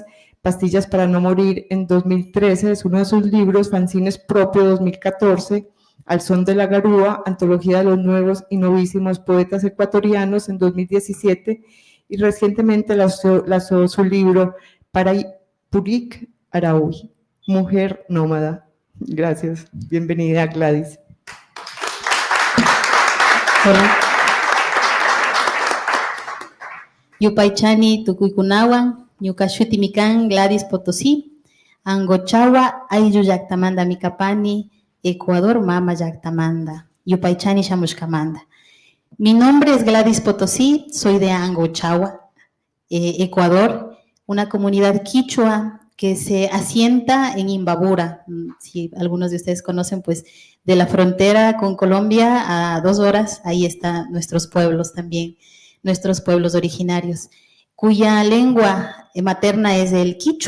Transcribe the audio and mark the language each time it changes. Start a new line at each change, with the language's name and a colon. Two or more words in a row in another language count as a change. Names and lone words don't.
Spanish: Pastillas para no morir en 2013 es uno de sus libros, Fanzines Propio 2014, Al son de la garúa, Antología de los nuevos y novísimos poetas ecuatorianos en 2017, y recientemente lanzó su libro Purik Araui, Mujer Nómada. Gracias. Bienvenida, Gladys. Hola.
Quechua: Yupaychani Tukuikunawan, Ñukashutimikan Gladys Potosí, Angochawa, Ayllu Llaqtamanta Mikapani, Ecuador, Mama Llaqtamanta, Yupaychani Shamushkamanta.
Spanish: Mi nombre es Gladys Potosí, soy de Angochawa, Ecuador, una comunidad quichua que se asienta en Imbabura. Si algunos de ustedes conocen, pues de la frontera con Colombia a 2 horas, ahí están nuestros pueblos también, nuestros pueblos originarios, cuya lengua materna es el quichua.